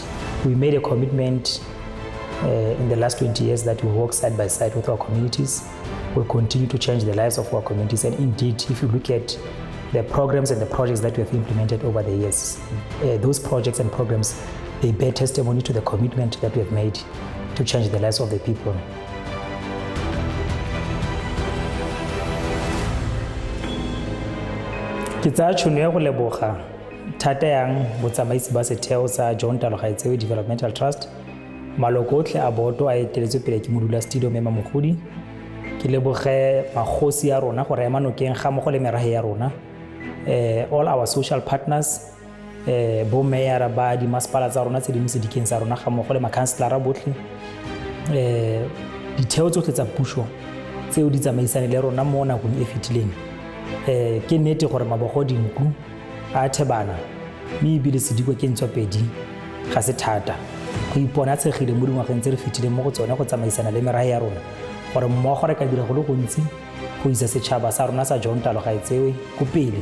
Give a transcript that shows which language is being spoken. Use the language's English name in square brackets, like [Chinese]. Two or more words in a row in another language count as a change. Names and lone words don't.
[English] We made a commitment in the last 20 years that we work side by side with our communities. We'll continue to change the lives of our communities, and indeed, if you look at the programs and the projects that we have implemented over the years, those projects and programs, they bear testimony to the commitment that we have made to change the lives of the people. [Tswana] Ke tsaya tšhono ya go leboga thata yang botsamaisi ba setheo sa John Talwa Developmental Trust, maloko otlhe a boto a eteletswe pele ke modulasetulo Mema Mogodi. Ke leboge magosi ya rona gore ema nokeng ga mo go le merahe ya rona, [English] all our social partners, [Tswana] bo mayor ba di masepala tsa rona tse di mosedikeng tsa rona ga mo go le makhanselara botlhe, ditheo tsotlhe tsa puso tseo di tsamaisane le rona mo nakong e fetileng. Ke nnete gore mabogo dinku a thebana mme ebile sediko ke ntswapedi ga se thata go ipona tshegile mo dingwageng tse re fetileng mo go tsone go tsamaisana le merahe ya rona gore mmogo re ka dira go le gontsi go isa setšhaba sa rona sa John Talwa ko pele.